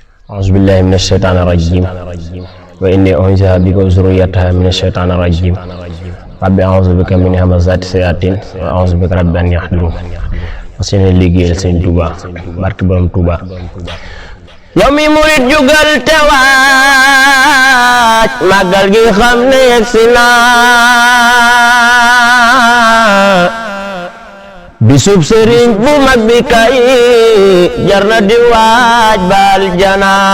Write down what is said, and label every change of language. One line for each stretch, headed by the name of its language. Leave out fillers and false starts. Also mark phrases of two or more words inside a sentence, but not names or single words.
Arabic: أعوذ بالله من الشيطان الرجيم وإني أعيذها بك وذريتها من الشيطان الرجيم رب أعوذ بك من همزات الشياطين وأعوذ بك رب أن يحضرون
Wolof: seen liggéeyal Sëñ Tuuba barke borom Tuuba. yow mi murit jugal te waaj màggal gi xam ne yegsi na bisub sëriñ bu mag bi kay jar na di waaj baal jana.